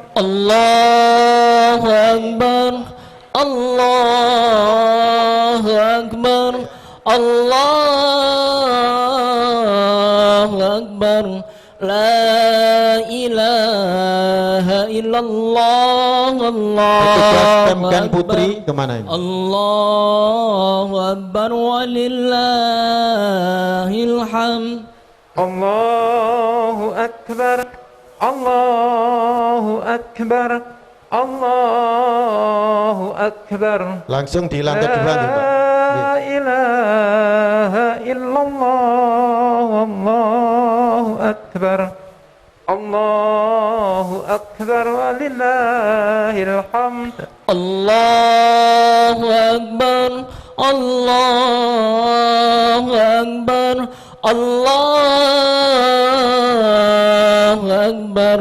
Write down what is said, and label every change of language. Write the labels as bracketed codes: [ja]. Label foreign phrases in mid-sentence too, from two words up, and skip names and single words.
[ar] الله أكبر، الله أكبر، الله أكبر. لا إله إلا الله, Petugas Allahu Pemkan Akbar. [id] Putri kemana ini? [ar] الله أكبر ولله الحمد. الله أكبر، الله أكبر، الله أكبر. [id] Langsung di lantai 2 nih, Pak. [ar] لا إله إلا الله. الله أكبر. الله أكبر ولله الحمد. الله أكبر، الله أكبر، الله أكبر.